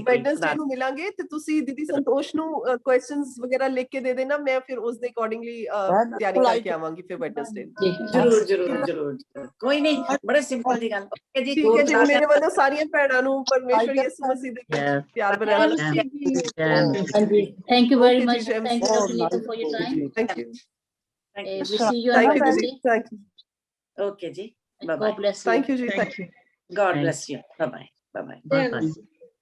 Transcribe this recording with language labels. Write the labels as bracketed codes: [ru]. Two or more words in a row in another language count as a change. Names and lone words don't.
[pa] ਵੈਡਨਸਡੇ ਨੂੰ ਮਿਲਾਂਗੇ, ਤੇ ਤੁਸੀਂ ਦੀਦੀ ਸੰਤੋਸ਼ ਨੂੰ ਕੁਐਸਚਨਸ ਵਗੈਰਾ ਲਿਖ ਕੇ ਦੇ ਦੇਣਾ, ਮੈਂ ਫਿਰ ਉਸ ਦੇ ਅਕੋਰਡਿੰਗਲੀ ਤਿਆਰੀ ਕਰਕੇ ਆਵਾਂਗੀ ਫਿਰ ਵੈਡਨਸਡੇ। ਜ਼ਰੂਰ ਜ਼ਰੂਰ ਜ਼ਰੂਰ, ਕੋਈ ਨਹੀਂ, ਬੜੇ ਸਿੰਪਲ ਦੀ ਗੱਲ। ਓਕੇ ਜੀ, ਠੀਕ ਹੈ ਜੀ, ਮੇਰੇ ਵੱਲੋਂ ਸਾਰੀਆਂ ਭੈਣਾਂ ਨੂੰ ਪਰਮੇਸ਼ਵਰ ਯਿਸੂ ਮਸੀਹ ਦੇ ਪਿਆਰ ਭਰਿਆ ਹਾਂਜੀ, [en] thank you very much, thank you Doctor Neetu for your time, thank you, we see you on Wednesday. thank you, [pa] ਓਕੇ ਜੀ, ਬਾਏ [en] God ਬਾਏ, bless you. thank you ji, thank you, God bless you, bye bye, bye bye. Bye bye.